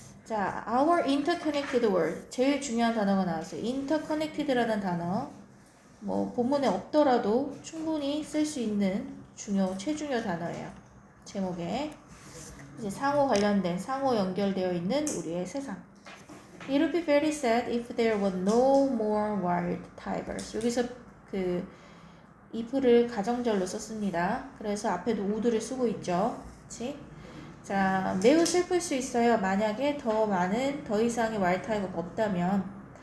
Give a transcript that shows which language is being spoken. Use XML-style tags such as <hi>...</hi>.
<ko>자,</ko> <en>our interconnected world,</en> <ko>제일 중요한 단어가 나왔어요. interconnected라는 단어, 뭐 본문에 없더라도 충분히 쓸 수 있는 최중요 단어예요. 제목에 이제 상호 관련된, 상호 연결되어 있는 우리의 세상.</ko> <en>It would be very sad if there were no more wild tigers.</en> <ko>여기서 그 if를 가정절로 썼습니다. 그래서 앞에도 would를 쓰고 있죠. 그치? 자, 매우 슬플 수 있어요. 만약에 더 이상의 wild tiger가 없다면.</ko>